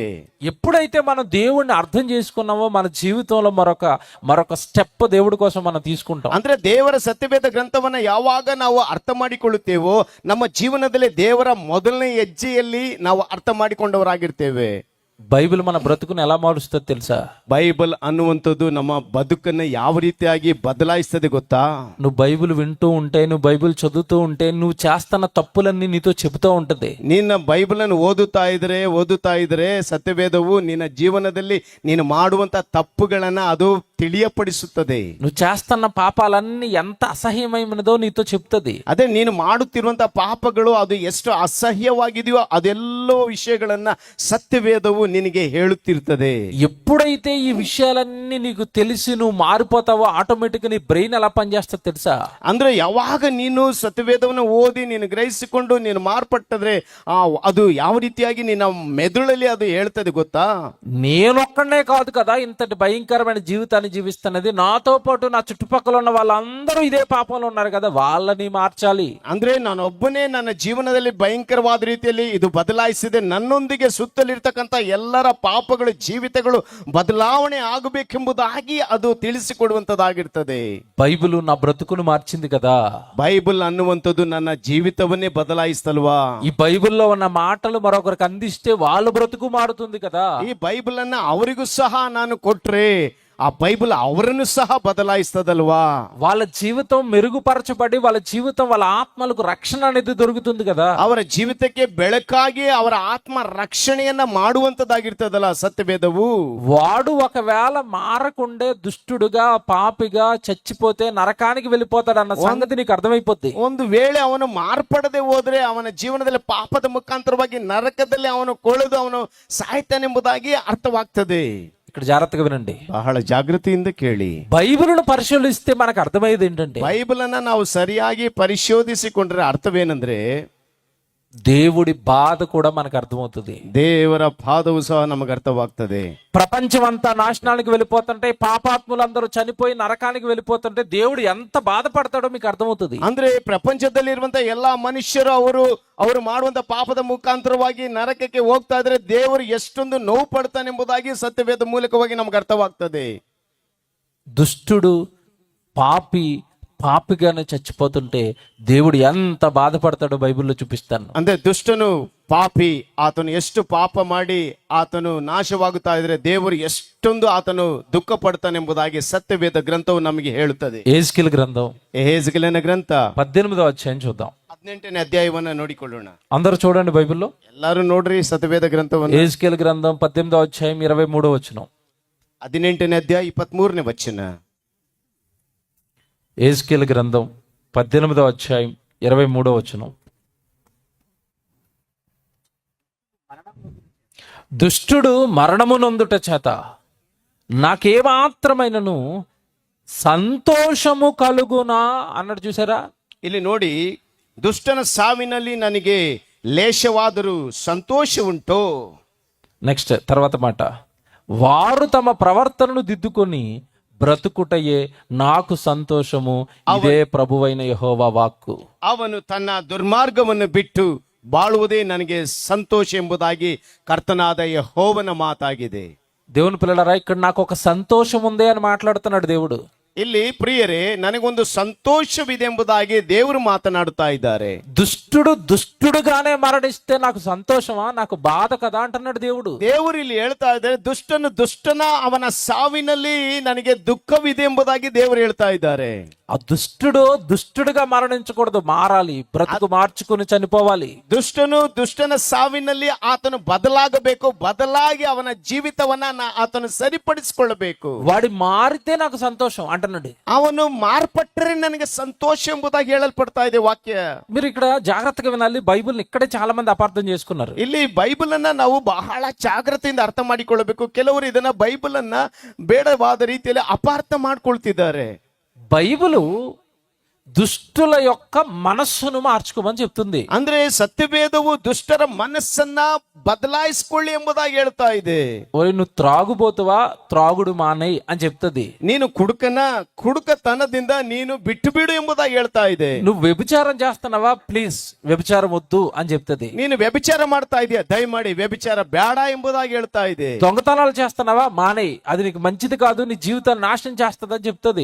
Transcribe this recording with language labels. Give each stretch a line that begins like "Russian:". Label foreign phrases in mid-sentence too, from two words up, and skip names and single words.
Telugu: ఎప్పుడైతే మనం దేవుణ్ణి అర్థం చేసుకున్నామో మన జీవితంలో మరొక స్టెప్ దేవుడి కోసం మనం తీసుకుంటాం.
Kannada: ಅಂದ್ರೆ ದೇವರ ಸತ್ಯವೇದ ಗ್ರಂಥವನ್ನ ಯಾವಾಗ ನಾವು ಅರ್ಥ ಮಾಡಿಕೊಳ್ಳುತ್ತೇವೋ ನಮ್ಮ ಜೀವನದಲ್ಲಿ ದೇವರ ಮೊದಲನೇ ಹೆಜ್ಜೆಯಲ್ಲಿ ನಾವು ಅರ್ಥ ಮಾಡಿಕೊಂಡವರಾಗಿರ್ತೇವೆ.
Telugu: బైబిల్ మన బ్రతుకుని ఎలా మారుస్తుంది తెలుసా?
Kannada: ಬೈಬಲ್ ಅನ್ನುವಂಥದ್ದು ನಮ್ಮ ಬದುಕನ್ನ ಯಾವ ರೀತಿಯಾಗಿ ಬದಲಾಯಿಸ್ತದೆ ಗೊತ್ತಾ?
Telugu: నువ్వు బైబిల్ వింటూ ఉంటే, నువ్వు బైబిల్ చదువుతూ ఉంటే, నువ్వు చేస్తున్న తప్పులన్నీ నీతో చెబుతూ ఉంటది.
Kannada: ನಿನ್ನ ಬೈಬಲ್ ಅನ್ನು ಓದುತ್ತಾ ಇದ್ರೆ ಸತ್ಯವೇದವು ನಿನ್ನ ಜೀವನದಲ್ಲಿ ನೀನು ಮಾಡುವಂತ ತಪ್ಪುಗಳನ್ನ ಅದು ತಿಳಿಯಪಡಿಸುತ್ತದೆ.
Telugu: నువ్వు చేస్తున్న పాపాలన్నీ ఎంత అసహ్యమైనదో నీతో చెప్తుంది.
Kannada: ಅದೇ ನೀನು ಮಾಡುತ್ತಿರುವಂತ ಪಾಪಗಳು ಅದು ಎಷ್ಟು ಅಸಹ್ಯವಾಗಿದೆಯೋ ಅದೆಲ್ಲೋ ವಿಷಯಗಳನ್ನ ಸತ್ಯವೇದವು ನಿನಗೆ ಹೇಳುತ್ತಿರ್ತದೆ.
Telugu: ఎప్పుడైతే ఈ విషయాలన్నీ నీకు తెలిసి నువ్వు మారిపోతావో ఆటోమేటిక్ నీ బ్రెయిన్ ఎలా పనిచేస్తుంది తెలుసా?
Kannada: ಅಂದ್ರೆ ಯಾವಾಗ ನೀನು ಸತ್ಯವೇದವನ್ನು ಓದಿ ನೀನು ಗ್ರಹಿಸಿಕೊಂಡು ನೀನು ಮಾರ್ಪಟ್ಟದ್ರೆ ಅದು ಯಾವ ರೀತಿಯಾಗಿ ನಿನ್ನ ಮೆದುಳಲ್ಲಿ ಅದು ಹೇಳ್ತದೆ ಗೊತ್ತಾ?
Telugu: నేనొక్కడే కాదు కదా ఇంతటి భయంకరమైన జీవితాన్ని జీవిస్తున్నది, నాతో పాటు నా చుట్టుపక్కల ఉన్న వాళ్ళందరూ ఇదే పాపంలో ఉన్నారు కదా, వాళ్ళని మార్చాలి.
Kannada: ಅಂದ್ರೆ ನಾನೊಬ್ಬನೇ ನನ್ನ ಜೀವನದಲ್ಲಿ ಭಯಂಕರವಾದ ರೀತಿಯಲ್ಲಿ ಇದು ಬದಲಾಯಿಸಿದೆ, ನನ್ನೊಂದಿಗೆ ಸುತ್ತಲಿರ್ತಕ್ಕಂಥ ಎಲ್ಲರ ಪಾಪಗಳು ಜೀವಿತಗಳು ಬದಲಾವಣೆ ಆಗಬೇಕೆಂಬುದಾಗಿ ಅದು ತಿಳಿಸಿಕೊಡುವಂತದ್ದಾಗಿರ್ತದೆ.
Telugu: బైబిల్ నా బ్రతుకును మార్చింది కదా.
Kannada: ಬೈಬಲ್ ಅನ್ನುವಂಥದ್ದು ನನ್ನ ಜೀವಿತವನ್ನೇ ಬದಲಾಯಿಸ್ತಲ್ವಾ?
Telugu: ఈ బైబిల్లో ఉన్న మాటలు మరొకరికి అందిస్తే వాళ్ళ బ్రతుకు మారుతుంది కదా.
Kannada: ಈ ಬೈಬಲ್ ಅನ್ನ ಅವರಿಗೂ ಸಹ ನಾನು ಕೊಟ್ರೆ ಆ ಬೈಬಲ್ ಅವರನ್ನು ಸಹ ಬದಲಾಯಿಸ್ತದಲ್ವಾ?
Telugu: వాళ్ళ జీవితం మెరుగుపరచబడి వాళ్ళ జీవితం వాళ్ళ ఆత్మలకు రక్షణ అనేది దొరుకుతుంది కదా.
Kannada: ಅವರ ಜೀವಿತಕ್ಕೆ ಬೆಳಕಾಗಿ ಅವರ ಆತ್ಮ ರಕ್ಷಣೆಯನ್ನ ಮಾಡುವಂತದ್ದಾಗಿರ್ತದಲ್ಲ ಸತ್ಯವೇದವು.
Telugu: వాడు ఒకవేళ మారకుండే దుష్టుడుగా పాపిగా చచ్చిపోతే నరకానికి వెళ్ళిపోతాడు అన్న సంగతి నీకు అర్థమైపోద్ది.
Kannada: ಒಂದು ವೇಳೆ ಅವನು ಮಾರ್ಪಡದೆ ಹೋದ್ರೆ ಅವನ ಜೀವನದಲ್ಲಿ ಪಾಪದ ಮುಖಾಂತರವಾಗಿ ನರಕದಲ್ಲಿ ಅವನು ಕೊಳೆದು ಅವನು ಸಾಯ್ತಾನೆಂಬುದಾಗಿ ಅರ್ಥವಾಗ್ತದೆ.
Telugu: ఇక్కడ జాగ్రత్తగా వినండి,
Kannada: ಬಹಳ ಜಾಗೃತಿಯಿಂದ ಕೇಳಿ.
Telugu: బైబిల్ను పరిశీలిస్తే మనకు అర్థమయ్యేది ఏంటంటే,
Kannada: ಬೈಬಲ್ ಅನ್ನ ನಾವು ಸರಿಯಾಗಿ ಪರಿಶೋಧಿಸಿಕೊಂಡ್ರೆ ಅರ್ಥವೇನೆಂದ್ರೆ
Telugu: దేవుడి బాధ కూడా మనకు అర్థమవుతుంది.
Kannada: ದೇವರ ಪಾದವು ಸಹ ನಮಗೆ ಅರ್ಥವಾಗ್ತದೆ.
Telugu: ప్రపంచం అంతా నాశనానికి వెళ్ళిపోతుంటే, పాపాత్ములందరూ చనిపోయి నరకానికి వెళ్ళిపోతుంటే దేవుడు ఎంత బాధపడతాడో మీకు అర్థమవుతుంది.
Kannada: ಅಂದ್ರೆ ಪ್ರಪಂಚದಲ್ಲಿ ಇರುವಂತ ಎಲ್ಲಾ ಮನುಷ್ಯರು ಅವರು ಮಾಡುವಂತ ಪಾಪದ ಮುಖಾಂತರವಾಗಿ ನರಕಕ್ಕೆ ಹೋಗ್ತಾ ಇದ್ರೆ ದೇವರು ಎಷ್ಟೊಂದು ನೋವು ಪಡ್ತಾನೆ ಎಂಬುದಾಗಿ ಸತ್ಯವೇದ ಮೂಲಕವಾಗಿ ನಮ್ಗೆ ಅರ್ಥವಾಗ್ತದೆ.
Telugu: దుష్టుడు పాపిగానే చచ్చిపోతుంటే దేవుడు ఎంత బాధపడతాడో బైబిల్లో చూపిస్తాను.
Kannada: ಅಂದ್ರೆ ದುಷ್ಟನು ಪಾಪಿ ಆತನು ಎಷ್ಟು ಪಾಪ ಮಾಡಿ ಆತನು ನಾಶವಾಗುತ್ತಾ ಇದ್ರೆ ದೇವರು ಎಷ್ಟೊಂದು ಆತನು ದುಃಖ ಪಡ್ತಾನೆಂಬುದಾಗಿ ಸತ್ಯವೇದ ಗ್ರಂಥವು ನಮಗೆ ಹೇಳುತ್ತದೆ.
Telugu: యెహెజ్కేలు గ్రంథం
Kannada: ಯೆಹೆಜ್ಕೇಲನ ಗ್ರಂಥ
Telugu: 18వ అధ్యాయం చూద్దాం.
Kannada: 18ನೇ ಅಧ್ಯಾಯವನ್ನ ನೋಡಿಕೊಳ್ಳೋಣ.
Telugu: అందరూ చూడండి బైబిల్లో.
Kannada: ಎಲ್ಲರೂ ನೋಡ್ರಿ ಸತ್ಯವೇದ ಗ್ರಂಥವನ್ನು.
Telugu: యెహెజ్కేలు గ్రంథం 18వ అధ్యాయం 23వ వచనం.
Kannada: 18ನೇ ಅಧ್ಯಾಯ 23ನೇ ವಚನ.
Telugu: యెహెజ్కేలు గ్రంథం 18వ అధ్యాయం 23వ వచనం. దుష్టుడు మరణము నొందుట చేత నాకేమాత్రమైనను సంతోషము కలుగునా అన్నాడు, చూసారా?
Kannada: ಇಲ್ಲಿ ನೋಡಿ, ದುಷ್ಟನ ಸಾವಿನಲ್ಲಿ ನನಗೆ ಲೇಷವಾದರೂ ಸಂತೋಷ ಉಂಟು.
Telugu: నెక్స్ట్ తర్వాత మాట, వారు తమ ప్రవర్తనను దిద్దుకొని బ్రతుకుటయే నాకు సంతోషము, ఇదే ప్రభువైన యెహోవా వాక్కు.
Kannada: ಅವನು ತನ್ನ ದುರ್ಮಾರ್ಗವನ್ನು ಬಿಟ್ಟು ಬಾಳುವುದೇ ನನಗೆ ಸಂತೋಷ ಎಂಬುದಾಗಿ ಕರ್ತನಾದ ಯೆಹೋವನ ಮಾತಾಗಿದೆ.
Telugu: దేవుని పిల్లలారా, ఇక్కడ నాకు ఒక సంతోషం ఉంది అని మాట్లాడుతున్నాడు దేవుడు.
Kannada: ಇಲ್ಲಿ ಪ್ರಿಯರೇ, ನನಗೊಂದು ಸಂತೋಷವಿದೆ ಎಂಬುದಾಗಿ ದೇವರು ಮಾತನಾಡುತ್ತಾ ಇದ್ದಾರೆ.
Telugu: దుష్టుడుగానే మరణిస్తే నాకు సంతోషమా, నాకు బాధ కదా అంటున్నాడు దేవుడు.
Kannada: ದೇವರು ಇಲ್ಲಿ ಹೇಳ್ತಾ ಇದ್ದಾರೆ, ದುಷ್ಟನ ಅವನ ಸಾವಿನಲ್ಲಿ ನನಗೆ ದುಃಖವಿದೆ ಎಂಬುದಾಗಿ ದೇವರು ಹೇಳ್ತಾ ಇದ್ದಾರೆ.
Telugu: ఆ దుష్టుడుగా మరణించకూడదు, మారాలి, బ్రతుకు మార్చుకుని చనిపోవాలి.
Kannada: ದುಷ್ಟನ ಸಾವಿನಲ್ಲಿ ಆತನು ಬದಲಾಗಬೇಕು, ಬದಲಾಗಿ ಅವನ ಜೀವಿತವನ್ನ ಆತನು ಸರಿಪಡಿಸಿಕೊಳ್ಳಬೇಕು.
Telugu: వాడి మారితే నాకు సంతోషం అంటున్నాడు.
Kannada: ಅವನು ಮಾರ್ಪಟ್ಟರೆ ನನಗೆ ಸಂತೋಷ ಎಂಬುದಾಗಿ ಹೇಳಲ್ಪಡ್ತಾ ಇದೆ ವಾಕ್ಯ.
Telugu: మీరు ఇక్కడ జాగ్రత్తగా వినాలి. బైబిల్ ఇక్కడే చాలా మంది అపార్థం చేసుకున్నారు.
Kannada: ಇಲ್ಲಿ ಬೈಬಲ್ ಅನ್ನ ನಾವು ಬಹಳ ಜಾಗ್ರತೆಯಿಂದ ಅರ್ಥ ಮಾಡಿಕೊಳ್ಳಬೇಕು. ಕೆಲವರು ಇದನ್ನ ಬೈಬಲ್ ಅನ್ನ ಬೇಡವಾದ ರೀತಿಯಲ್ಲಿ ಅಪಾರ್ಥ ಮಾಡ್ಕೊಳ್ತಿದ್ದಾರೆ.
Telugu: బైబిలు దుష్టుల యొక్క మనస్సును మార్చుకోమని చెప్తుంది.
Kannada: ಅಂದ್ರೆ ಸತ್ಯವೇದವು ದುಷ್ಟರ ಮನಸ್ಸನ್ನ ಬದಲಾಯಿಸಿಕೊಳ್ಳಿ ಎಂಬುದಾಗಿ ಹೇಳ್ತಾ ಇದೆ.
Telugu: ఓయ్ నువ్వు త్రాగుబోతువా, త్రాగుడు మానేయ్ అని చెప్తుంది.
Kannada: ನೀನು ಕುಡುಕತನದಿಂದ ನೀನು ಬಿಟ್ಟು ಬಿಡು ಎಂಬುದಾಗಿ ಹೇಳ್ತಾ ಇದೆ.
Telugu: నువ్వు వ్యభిచారం చేస్తున్నావా, ప్లీజ్ వ్యభిచారం వద్దు అని చెప్తుంది.
Kannada: ನೀನು ವ್ಯಭಿಚಾರ ಮಾಡ್ತಾ ಇದೀಯ, ದಯಮಾಡಿ ವ್ಯಭಿಚಾರ ಬೇಡ ಎಂಬುದಾಗಿ ಹೇಳ್ತಾ ಇದೆ.
Telugu: దొంగతనాలు చేస్తున్నావా, మానేయ్, అది నీకు మంచిది కాదు, నీ జీవితాన్ని నాశనం చేస్తుందని చెప్తుంది.